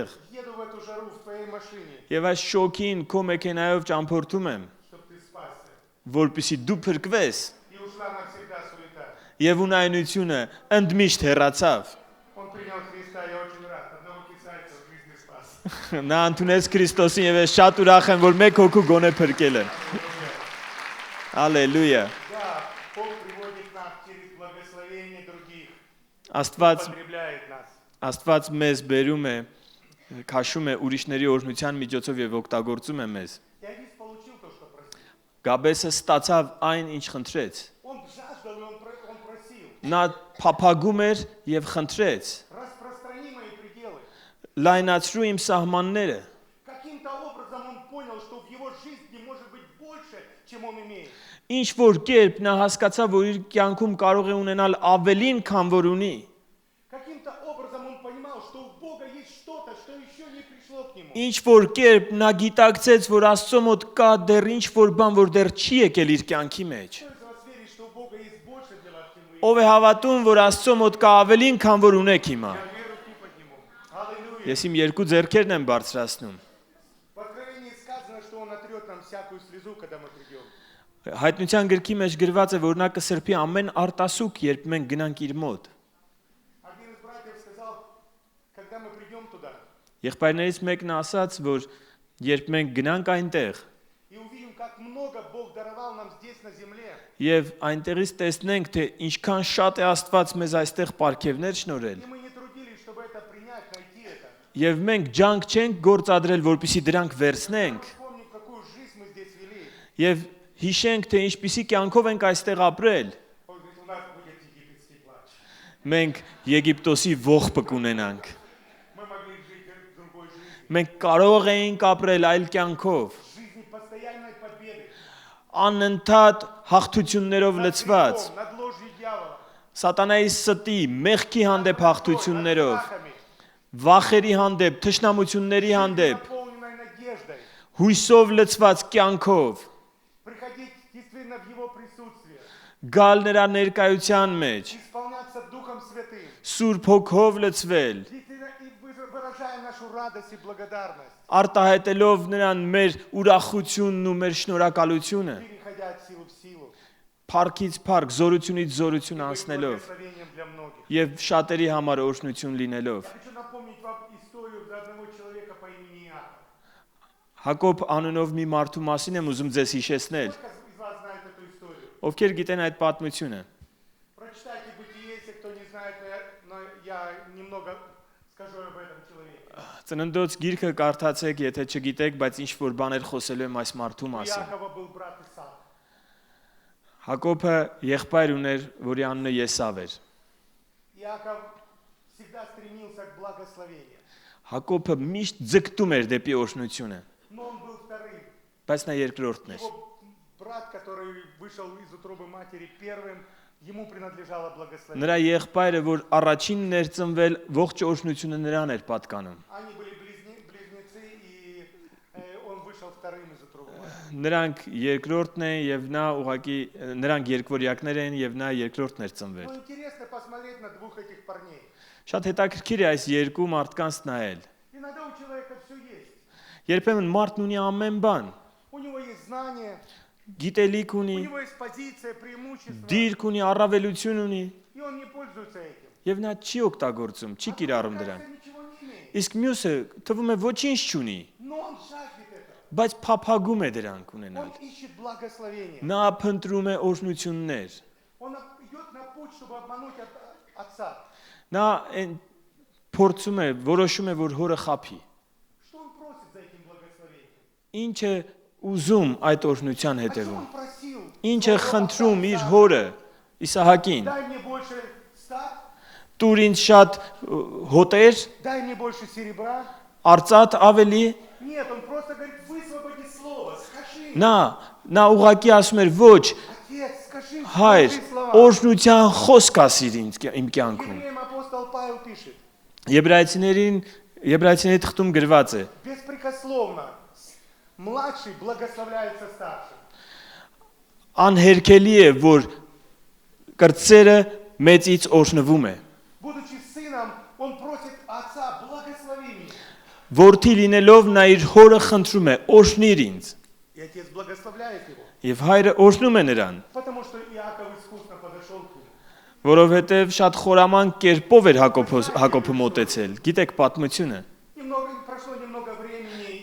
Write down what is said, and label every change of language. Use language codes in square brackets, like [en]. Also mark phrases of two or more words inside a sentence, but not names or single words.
[ru] Еду в эту жару в твоей машине, [hy] Եվ այս շոքին քո մեքենայով ճամփորդում եմ, [ru] чтобы ты спасся. [hy] որպեսզի դու փրկվես։ [ru] И ушла навсегда суета. [hy] Եվ ունայնությունը ընդմիշտ հեռացավ։ [ru] Он принял Христа, я очень рад. Одного китайца в жизни спас. [hy] Նա ընդունեց Քրիստոսին եւ ես շատ ուրախ եմ, որ մեկ հոգու գոնե փրկել եմ։ Հալելույա։ [ru] Да, Бог приводит нас через благословение других, [hy] Աստված [ru] потребляет нас. [hy] Աստված մեզ բերում է, քաշում է ուրիշների օրհնության միջոցով եւ օգտագործում է մեզ։ [ru] Я ведь получил то, что просил. [hy] Գաբեսը ստացավ այն, ինչ խնդրեց։ [ru] Он жаждал, и он просил. [hy] Նա փափագում էր եւ խնդրեց. [ru] Распространи мои пределы. [hy] Լայնացրու իմ սահմանները։ [ru] Каким-то образом он понял, что в его жизни может быть больше, чем он имеет. [hy] Ինչ որ կերպ նա հասկացավ, որ իր կյանքում կարող է ունենալ ավելին, քան որ ունի։ [ru] Каким-то образом он понимал, что у Бога есть что-то, что еще не пришло к нему. [hy] Ինչ որ կերպ նա գիտակցեց, որ Աստծո мոտ կա դեռ ինչ որ բան, որ դեռ չի եկել իր կյանքի մեջ։ [ru] Кто из вас верит, что у Бога есть больше для вас, чем вы? [hy] Ով է հավատում, որ Աստծո մոտ кա ավելին, քան որ ունեք հիմա։ [ru] Я верю, ты подниму. Аллилуйя. [hy] Ես իմ երկու ձեռքերն եմ բարձրացնում։ [ru] В Откровении сказано, что он отрет нам всякую слезу, когда мы придем. [hy] Հայտնության գրքի մեջ գրված է, որ նա կսրբի ամեն արտասուք, երբ մենք գնանք իր մոտ։ [ru] Один из братьев сказал, когда мы придем туда [hy] Եղբայրներից մեկն ասաց, որ երբ մենք гнանք այնտեղ [ru] и увидим, как много Бог даровал нам здесь на земле, [hy] եւ այնտեղից տեսնենք, թե ինչքան շատ է Աստված մեզ այստեղ ապարգևներ շնորհել, [ru] и мы не трудились, чтобы это принять, найти это. [hy] եւ մենք ջանք չենք գործադրել, որպեսզի дրանք վերցնենք, [ru] Вспомним, какую жизнь мы здесь вели. [hy] եւ հիշենք, թե ինչպիսի կյանքով ենք այստեղ ապրել։ [ru] Он говорит, у нас будет египетский плач. [hy] Մենք Եգիպտոսի ողբը կունենանք։ [ru] Мы могли жить другой жизнью. [hy] Մենք կարող էինք ապրել այլ кյանքով, [ru] Жизни постоянной победы. [hy] անընդհատ հաղթություններով [ru] Над [hy] լցված, [ru] грехом, над ложью дьявола. [hy] սատանայի ստի, մեղքի հանդեպ հաղթություններով, [ru] Над страхами, [hy] վախերի հանդեպ, թշնամությունների հանդեպ, [ru] наполненной надеждой. [hy] հույսով լցված կյանքով, [ru] Приходить действительно в Его присутствие. [hy] գալ նրա ներկայության մեջ, [ru] Исполняться Духом Святым. [hy] Սուրբ հոգով լցվել, [ru] Действительно, и выражая нашу радость и благодарность. [hy] արտահայտելով նրան մեր ուրախությունն ու մեր շնորհակալությունը, [ru] Переходя от силы в силу. [hy] փառքից փառք, զորությունից զորություն [ru] Быть [hy] անցնելով [ru] благословением для многих. [hy] եւ շատերի համար օրհնություն լինելով։ [ru] Я хочу напомнить вам историю за одного человека по имени Иаков. [hy] Հակոբ անունով մի մարդու մասին եմ ուզում ձեզ հիշեցնել։ [ru] Сколько из вас знает эту историю? [hy] Ովքեր գիտեն այդ պատմությունը։ [ru] Прочитайте Бытие, если кто не знает, но я немного скажу об этом человеке. [hy] Ծննդոց գիրքը կարդացեք, եթե չգիտեք, բայց ինչ որ баներ խոսելու եմ այս մարդու [ru] У [hy] մասին։ [ru] Иакова был брат Исав. [hy] Հակոբը եղբայր ուներ, որի անունը Եսավ էր։ [ru] Иаков всегда стремился к благословению, [hy] Հակոբը միշտ ձգտում էր դեպի օրհնությունը, [ru] но он был вторым. [hy] բայց նա երկրորդն էր։ [ru] Его брат, который вышел из утробы матери первым, ему принадлежало благословение. [hy] Նրա եղբայրը, որ առաջինն էր ծնվել, ողջ օրհնությունը նրան էր պատկանում։ [ru] Они были близнецы, и он вышел вторым из утробы матери. [hy] Նրանք երկրորդն են եւ նա ուղակի նրանք երկվորյակներ են եւ նա երկրորդն էր ծնվել։ [ru] Ну, интересно посмотреть на двух этих парней. [hy] Շատ հետաքրքիր է այս երկու մարդկանց նայել։ [ru] Иногда у человека все есть. [hy] Երբեմն մարդն ունի ամեն բան, [ru] У него есть знания, [hy] գիտելիք [ru] у [hy] ունի, [ru] него есть позиция, преимущество, [hy] դիրք ունի, առավելություն ունի [ru] и он не пользуется этим. [hy] եւ նա չի օգտագործում, չի կիրառում դրան։ [ru] Кажется, ничего не имеет. [hy] Իսկ մյուսը թվում է ոչինչ չունի, [ru] Но он жаждет этого. [hy] բայց փափագում է դրանք [ru] Он [hy] ունենալ։ [ru] ищет благословения. [hy] Նա փնտրում է օրհնություններ։ [ru] Он идет на путь, чтобы обмануть отца. [hy] Նա փորձում է, որոշում է, որ հորը խափի։ [ru] Что он просит за этим благословением? [hy] Ինչ է ուզում այդ օրհնության [ru] О чем [hy] հետևում։ [ru] он просил? [hy] Ինչ է խնդրում իր հորը Իսահակին։ [ru] Дай мне больше стад, [hy] Տուր ինձ շատ հոտեր, [ru] дай мне больше серебра. [hy] արծաթ ավելի։ [ru] Нет, он просто говорит, высвободи слово, скажи. [hy] Նա ուղակի ասում էր, ոչ, [ru] Отец, скажи, [hy] հայր, [ru] скажи слова. [hy] օրհնության խոսք ասիր իմ կյանքում։ [ru] Евреям апостол Павел пишет, [hy] Եբրայեցիների թղթում գրված է. [ru] беспрекословно младший благословляется старшим. [hy] Անհերքելի է, որ կրտսերը մեծից օրհնվում է։ [ru] Будучи сыном, он просит отца, благослови меня. [hy] Որդի լինելով նա իր հորը խնդրում է, օրհնիր ինձ։ [ru] И отец благословляет его, [hy] Եվ հայրը օրհնում է նրան, [ru] потому что Иаков искусно подошел к нему. [hy] որովհետև շատ խորաման կերպով էր Հակոբը մոտեցել։ Գիտեք պատմությունը։ [ru] Прошло немного времени,